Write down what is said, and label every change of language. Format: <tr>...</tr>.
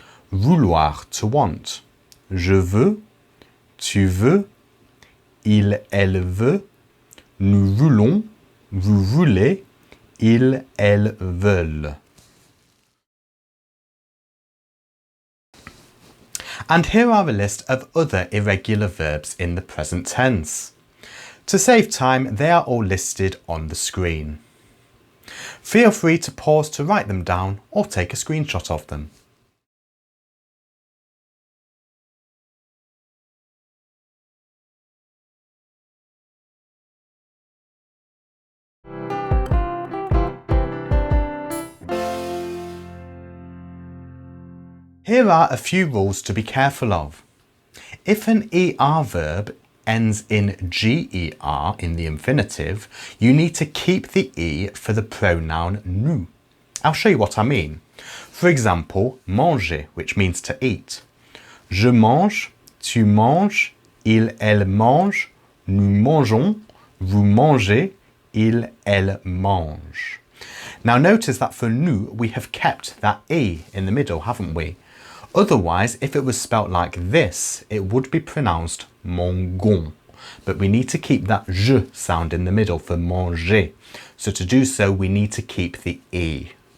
<fr>Vouloir,</fr> <en>to want.</en> <fr>Je veux, tu veux, il, elle veut, nous voulons, vous voulez, ils, elles veulent.</fr> <en>And here are a list of other irregular verbs in the present tense. To save time, they are all listed on the screen. Feel free to pause to write them down or take a screenshot of them. Here are a few rules to be careful of. If an ER verb ends in GER in the infinitive, you need to keep the E for the pronoun nous. I'll show you what I mean. For example, manger, which means to eat.</en> <fr>Je mange, tu manges, il, elle mange, nous mangeons, vous mangez, il, elle mange.</fr> <en>Now notice that for nous, we have kept that E in the middle, haven't we? Otherwise, if it was spelt like this, it would be pronounced mangon. But we need to keep that je sound in the middle for manger. So to do so, we need to keep the E.</en>